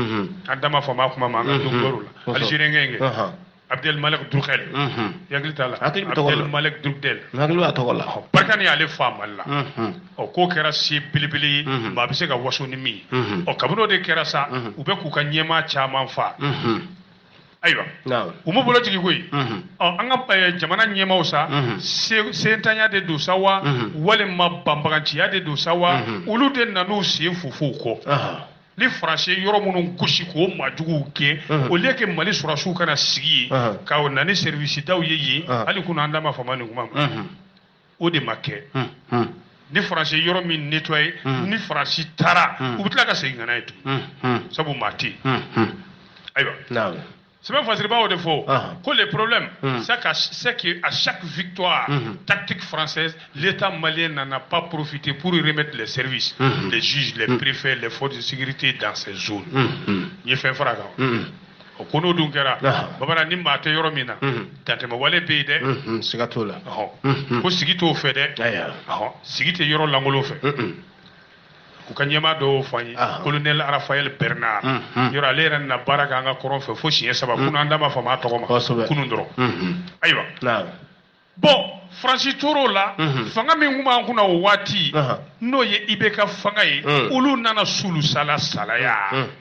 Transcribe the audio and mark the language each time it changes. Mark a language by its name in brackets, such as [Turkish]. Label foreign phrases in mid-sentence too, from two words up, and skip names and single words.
[Bambara] an da ma fɔ ma kuma ma an ka docteur la Algérien kɛ Abdelmalek Drukel yakili t'a la Abdelmalek Drukel hakili b'a tɔgɔ la Barkani y'ale fa Mali la k'o kɛra se belebele ye maa bɛ se ka waso ni min ye kabini o de kɛra sa u bɛ k'u ka ɲɛmaa caman fa ayiwa u m'u bolo jigin koyi an ka jamana ɲɛmaaw sa sentanya de don sa wa walima banbaganciya de don sa wa olu de nan'u sen fufu kɔ ni Faransi yɔrɔ minnu gosi k'o maajuguw gɛn [French] au lieu que [Bambara] Mali sɔrɔsiw kana sigi yen ka na ni service daw ye yen hali kunun an da ma fama nin kuma ma o de ma kɛ ni Faransi yɔrɔ min nettoyer ni Faransi taara u bɛ tila ka segin ka na ye tun sabu maa tɛ yen ayiwa sɛbɛn fasiribaw de fɔ ko [French] le problème c'est que à chaque victoire tactique française l'État malien n'en a pas profité pour y remettre les services les juges les préfets les forces de sécurité dans ces zones [Bambara] n ye fɛn fara kan o ko n'o dun kɛra babana ni maa tɛ yɔrɔ min na dantɛmɛwale bɛ yen dɛ siga t'o la ko sigi t'o fɛ dɛ sigi tɛ yɔrɔ lankolon fɛ u ka ɲɛmaa dɔw fɔ an ye colonel Raphaël Bernard yɔrɔ ale yɛrɛ nana baara kɛ an ka kɔrɔn fɛ fo siɲɛ 3 kunun an da ma fama a tɔgɔ ma kunun dɔrɔn ayiwa bon Faransi tor'o la fanga min kun b'an kunna o waati n'o ye IBK fanga ye olu nana sulu salaya